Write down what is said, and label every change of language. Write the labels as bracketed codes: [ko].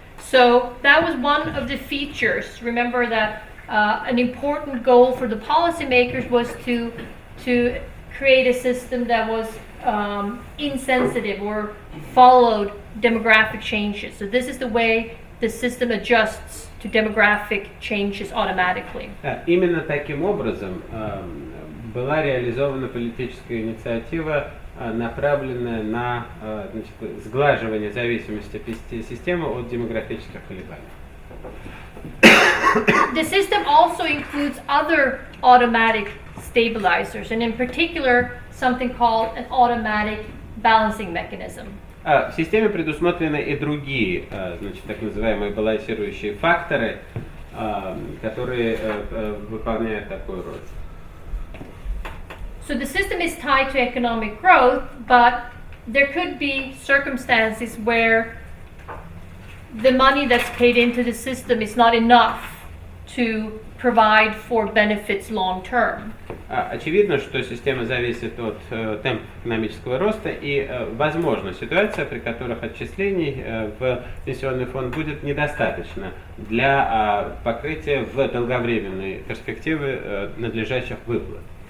[en] So that was one of the features. Remember that an important goal for the policymakers was to create a system that was insensitive or followed demographic changes. So this is the way the system adjusts to demographic changes automatically. [ru] Именно таким образом была реализована политическая инициатива, направленная на, значит, сглаживание зависимости системы от демографических колебаний. [en] The system also includes other automatic stabilizers, and in particular something called an automatic balancing mechanism. [ru] В системе предусмотрены и другие, значит, так называемые балансирующие факторы, которые выполняют такую роль. [en] So the system is tied to economic growth, but there could be circumstances where the money that's paid into the system is not enough to provide for benefits long term. [ru] Очевидно, что система зависит от темпа экономического роста, и возможна ситуация, при которых отчислений в пенсионный фонд будет недостаточно для покрытия в долговременной перспективе надлежащих выплат.